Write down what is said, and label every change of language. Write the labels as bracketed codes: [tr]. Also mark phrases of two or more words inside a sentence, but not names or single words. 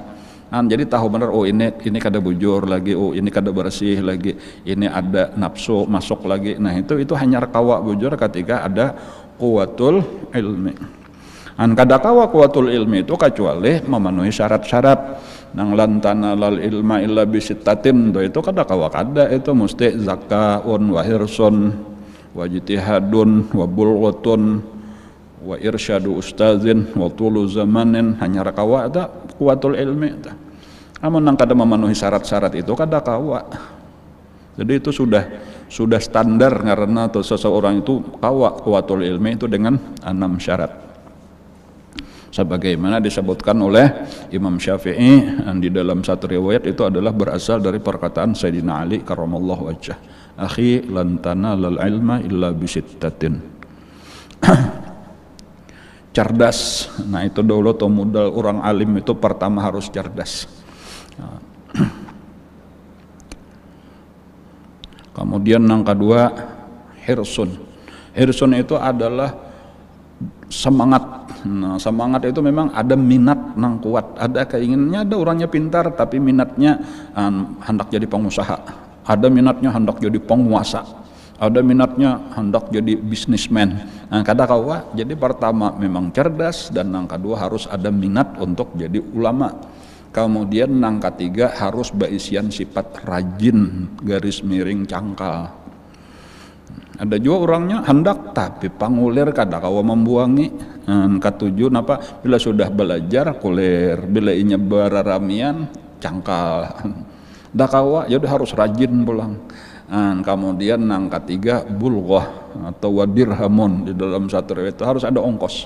[bjn] Jadi tahu benar, ini kada bujur lagi, ini kada bersih lagi, ini ada nafsu masuk lagi. Itu hanya kawa bujur ketika ada [ar] قوة العلم. [bjn] Kada kawa [ar] قوة العلم [bjn] itu kecuali memenuhi syarat-syarat. [ar] Nang لن تنال العلم إلا بستة [bjn] itu kada kawa kada, itu mesti [ar] ذكاء وحرص واجتهاد وبلغة وإرشاد أستاذ وطول زمان, [bjn] hanya rakawa ada [ar] قوة العلم. [bjn] Namun nang kada memenuhi syarat-syarat itu kada kawa. Jadi itu sudah standar karena seseorang itu kawa [ar] قوة العلم [bjn] itu dengan 6 syarat. Sebagaimana disebutkan oleh Imam Syafi'i di dalam satu riwayat, itu adalah berasal dari perkataan Sayyidina Ali [ar] كرم الله وجهه, أخي لن تنال العلم إلا بستة. [bjn] Cerdas. Itu dulu tuh modal orang alim itu pertama harus cerdas. Kemudian yang kedua hirsun. Hirsun itu adalah semangat. Semangat itu memang ada minat nang kuat, ada keinginannya, ada orangnya pintar tapi minatnya hendak jadi pengusaha, ada minatnya hendak jadi penguasa, ada minatnya hendak jadi bisnismen. Kada kawa. Jadi pertama memang cerdas, dan yang kedua harus ada minat untuk jadi ulama. Kemudian yang ketiga harus berisian sifat rajin garis miring cangkal. Ada juga orangnya hendak tapi pangulir kada kawa membuangi. Katujuh napa bila sudah belajar kulir, bila inya beraramian cangkal. Da kawa ya udah harus rajin pulang. Kemudian nang ketiga bulghah atau wadirhamun, di dalam satu riwayat itu harus ada ongkos.